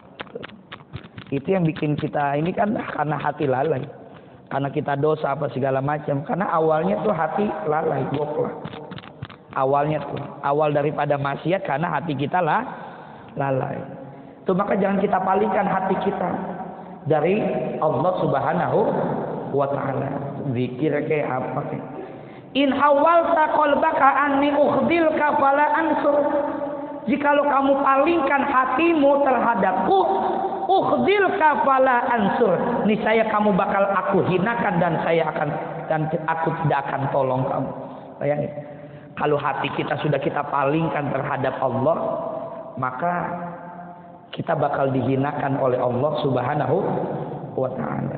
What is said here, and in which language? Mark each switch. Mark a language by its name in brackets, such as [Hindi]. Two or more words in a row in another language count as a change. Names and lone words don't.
[Indonesian] Itu yang bikin kita ini kan karena hati lalai, karena kita dosa apa segala macam, karena awalnya tuh hati lalai, goblok. Awalnya tuh awal daripada maksiat karena hati kita lalai. Tuh maka jangan kita palingkan hati kita dari Allah [Arabic] سبحانه وتعالى. [Indonesian] Zikir kayak apa kayak [Arabic] إن حولت قلبك عني أخذلك فلا أنصر. [Indonesian] Jikalau kamu palingkan hatimu terhadapku, [Arabic] أخذلك فلا أنصر, [Indonesian] niscaya kamu bakal aku hinakan dan aku tidak akan tolong kamu. Bayangin, kalau hati kita sudah kita palingkan terhadap Allah, maka kita bakal dihinakan oleh Allah [Arabic] سبحانه وتعالى.